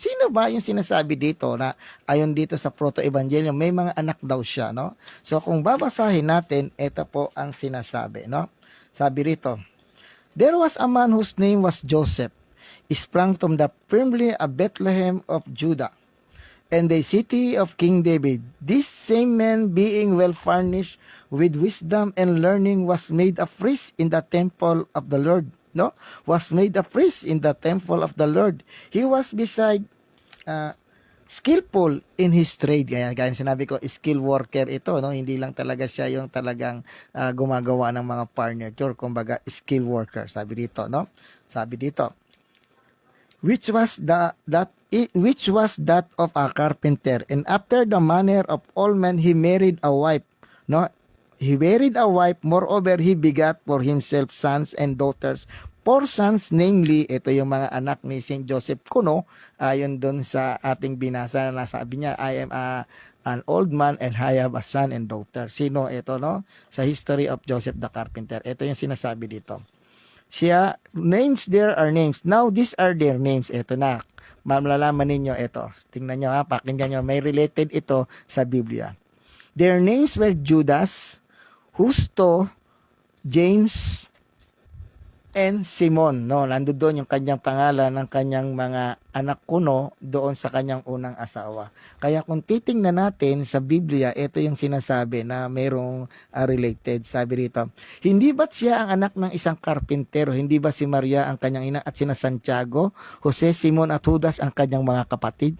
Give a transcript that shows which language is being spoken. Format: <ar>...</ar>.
<tl>Sino ba yung sinasabi dito na ayon dito sa Proto-Evangelium, may mga anak daw siya, no? So kung babasahin natin, ito po ang sinasabi, no? Sabi rito,</tl> <en>there was a man whose name was Joseph, sprang from the family of Bethlehem of Judah, and the city of King David. This same man, being well furnished with wisdom and learning, was made a priest in the temple of the Lord. No, was made a priest in the temple of the Lord. He was beside skillful in his trade.</en> <tl>Gaya sinabi ko, skill worker ito, no? Hindi lang talaga siya yung talagang gumagawa ng mga furniture, kumbaga skill worker. Sabi dito, no? Sabi dito,</tl> <en>which was that of a carpenter, and after the manner of all men he married a wife, no? he married a wife, moreover, he begat for himself sons and daughters. Four sons, namely,</en> <tl>ito yung mga anak ni Saint Joseph Kuno, ayon doon sa ating binasa na sabi niya,</tl> <en>I am an old man and I have a son and daughter.</en> <tl>Sino ito, no? Sa history of Joseph the Carpenter. Ito yung sinasabi dito.</tl> <en>Siya, names there are names. Now, these are their names.</en> <tl>Ito na. Malalaman ninyo ito. Tingnan nyo ha, pakinggan nyo. May related ito sa Biblia.</tl> <en>Their names were Judas, Justo, James, and Simon.</en> <tl>No, nandoon doon yung kanyang pangalan ng kanyang mga anak kuno doon sa kanyang unang asawa. Kaya kung titingnan natin sa Biblia, ito yung sinasabi na mayroong related. Sabi rito, hindi ba't siya ang anak ng isang karpintero? Hindi ba si Maria ang kanyang ina at sina Santiago, Jose, Simon at Judas ang kanyang mga kapatid?</tl>